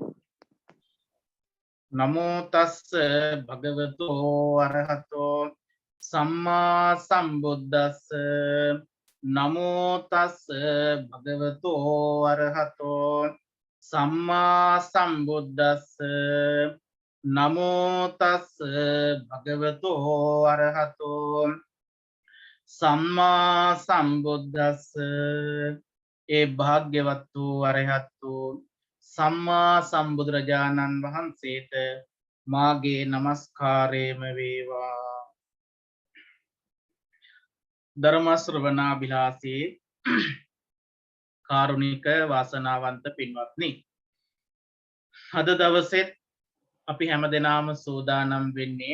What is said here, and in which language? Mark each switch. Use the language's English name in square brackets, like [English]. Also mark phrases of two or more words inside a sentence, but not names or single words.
[Pali] නමෝ තස්ස භගවතෝ අරහතෝ සම්මා සම්බුද්දස්ස නමෝ තස්ස භගවතෝ අරහතෝ සම්මා සම්බුද්දස්ස නමෝ තස්ස භගවතෝ අරහතෝ සම්මා සම්බුද්දස්ස [Sinhala] ඒ භාග්‍යවත් වූ අරහත් වූ සම්මා සම්බුදුරජාණන් වහන්සේට මාගේ නමස්කාරයම වේවා ධර්ම ශ්‍රවණාභිලාෂී කාරුණික වාසනාවන්ත පින්වත්නි අද දවසෙත් අපි හැමදෙනාම සූදානම් වෙන්නේ